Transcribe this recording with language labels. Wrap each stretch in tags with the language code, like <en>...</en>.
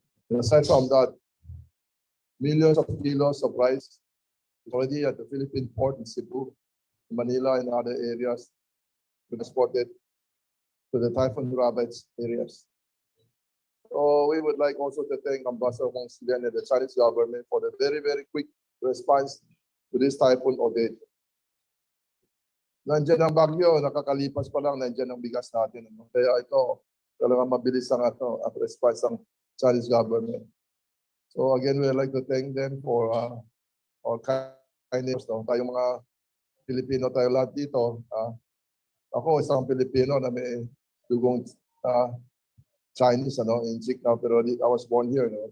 <en>And aside from that, millions of kilos of rice is already at the Philippine port in Cebu, Manila, and other areas transported to the typhoon-ravaged areas. So we would like also to thank Ambassador Huang Xiliang and the Chinese government for the very, very quick response to this Typhoon Odette.</en> <tl>Nandiyan ang bagyo, nakakalipas pa lang, nandiyan ang bigas natin. Kaya ito, talagang mabilis ang response ng</tl> <en>Chinese government. So again, we would like to thank them for our kindness. No?</en> <tl>Tayong mga Filipino tayo lahat dito. Ako, isang Filipino na may dugong Chinese, in Chikna, pero</tl> <en>I was born here.</en> <tl>No?</tl>